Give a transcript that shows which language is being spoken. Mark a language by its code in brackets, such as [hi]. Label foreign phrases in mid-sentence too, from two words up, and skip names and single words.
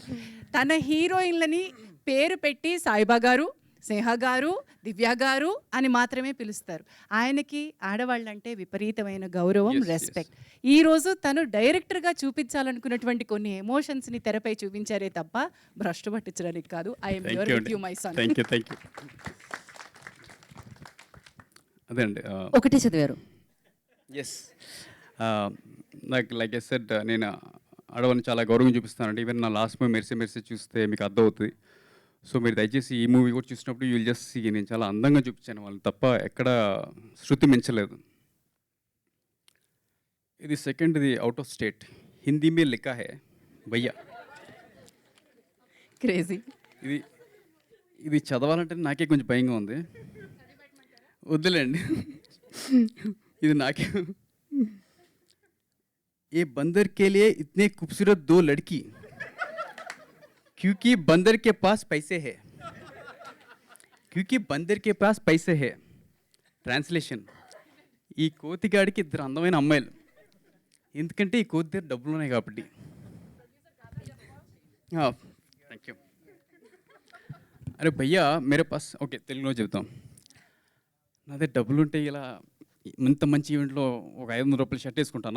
[te] తన హీరోయిన్లని పేరు పెట్టి సాయిబా గారు, స్నేహ గారు, దివ్య గారు అని మాత్రమే పిలుస్తారు. ఆయనకి ఆడవాళ్ళంటే విపరీతమైన గౌరవం, రెస్పెక్ట్. ఈరోజు తను డైరెక్టర్గా చూపించాలనుకున్నటువంటి కొన్ని ఎమోషన్స్ని తెరపై చూపించారే తప్ప భ్రష్టు పట్టించడానికి కాదు. [en] I'm here with you my son. Thank you. [te] అదే అండి, ఒకటి చదివారు. ఎస్, నాకు [en] like I said, [te] నేను ఆడవాళ్ళని చాలా గౌరవం చూపిస్తానండి. ఈవెన్ నా [en] last movie [te] మెరిసి చూస్తే మీకు అర్థమవుతుంది. సో మీరు దయచేసి ఈ మూవీ కూడా చూసినప్పుడు [en] you'll just see, [te] నేను చాలా అందంగా చూపించాను వాళ్ళు తప్ప ఎక్కడ శృతి మించలేదు. ఇది సెకండ్ది [en] out of state, [hi] हिंदी में लिखा है भैया. [te] క్రేజీ. ఇది చదవాలంటే నాకే కొంచెం భయంగా ఉంది, వద్దులేండి. ఇది నాకే. [hi] ये बंदर के लिए इतने खूबसूरत 2 लड़की क्योंकि बंदर के पास पैसे है. [te] ట్రాన్స్లేషన్, ఈ కోతిగాడికి 2 అందమైన అమ్మాయిలు, ఎందుకంటే ఈ కోతి దగ్గర డబ్బులు ఉన్నాయి కాబట్టి. [en] Thank you. [hi] अरे भैया मेरे पास, ఓకే [te] తెలుగులో చెబుతాం. నా దగ్గర డబ్బులు ఉంటే ఇలా ఇంత మంచి ఈవెంట్లో ఒక 500 రూపాయలు షర్ట్ వేసుకుంటానా?